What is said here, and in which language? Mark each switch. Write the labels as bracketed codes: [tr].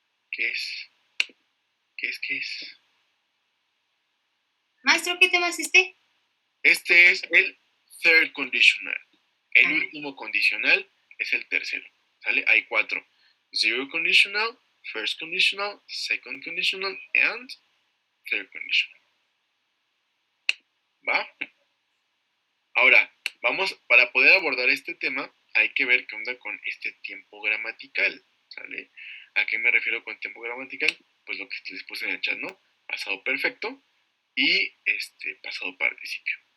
[es] ¿Qué es? ¿Qué es? Maestro, ¿qué tema es este? Este es el [en] third conditional. [es] El último condicional es el tercero. ¿Sale? Hay 4. [en] Zero conditional, first conditional, second conditional, and third conditional. [es] ¿Va? Ahora, para poder abordar este tema, hay que ver qué onda con este tiempo gramatical, ¿sale? ¿A qué me refiero con tiempo gramatical? Pues lo que les puse en el chat, ¿no? Pasado perfecto y pasado participio.